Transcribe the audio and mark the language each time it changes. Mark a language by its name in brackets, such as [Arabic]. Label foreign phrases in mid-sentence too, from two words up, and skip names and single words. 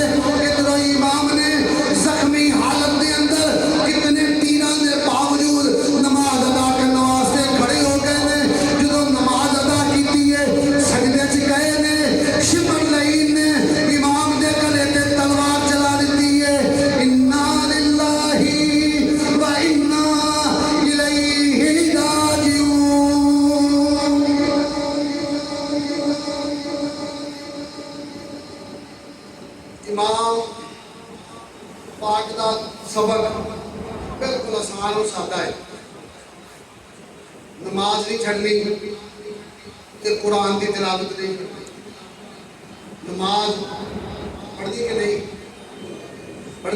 [Punjabi] ਇਧਰੋਂ ਇਮਾਮ ਨੇ ਜ਼ਖ਼ਮੀ ਹਾਲਤ ਦੇ ਅੰਦਰ ਕਿਤਨੇ ਤੀਰਾਂ ਦੇ ਬਾਵਜੂਦ ਨਮਾਜ਼ ਅਦਾ ਕਰਨੇ ਵਾਸਤੇ ਖੜ੍ਹੇ ਹੋ ਗਏ ਨੇ। ਜੋ ਨਮਾਜ਼ ਅਦਾ ਕੀ ਹੈ ਸਜਦੇ ਚ ਗਏ ਨੇ, ਸ਼ਿਮਰ ਲਈਨ ਨੇ ਇਮਾਮ ਦੇ ਗਲੇ ਤੇ ਤਲਵਾਰ ਚਲਾ ਦੀ ਹੈ। [Arabic] إنا لله وإنا إليه راجعون. [Punjabi] ਇਮਾਮ ਪਾਕ ਦਾ ਸਬਕ ਬਿਲਕੁਲ ਆਸਾਨ ਔਰ ਸਾਦਾ ਹੈ। ਨਮਾਜ਼ ਨਹੀਂ ਛੱਡਣੀ ਤੇ ਕੁਰਾਨ ਕੀ ਤਿਲਾਵਤ ਨਹੀਂ ਕਰਨੀ। ਨਮਾਜ਼ ਪੜ੍ਹਨੀ ਕਿ ਨਹੀਂ ਪੜ੍ਹਨੀ?